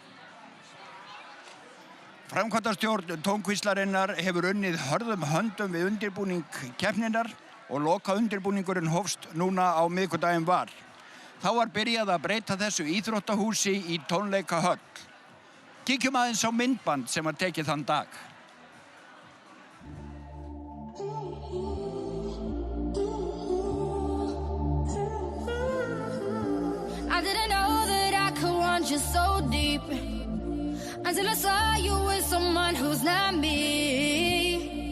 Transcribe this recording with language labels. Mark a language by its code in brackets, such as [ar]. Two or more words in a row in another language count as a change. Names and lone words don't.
[is] Framkvæmdastjórn Tónkvíslarinnar hefur unnið hörðum höndum við undirbúning keppninnar og loka undirbúningurinn hófst núna á miðvikudaginn var. Þá var byrjað að breyta þessu íþróttahúsi í tónleikahöll. Kíkjum aðeins á myndband sem var tekið þann dag. [en] I didn't know that I could want you so deep until I saw you with someone who's not me.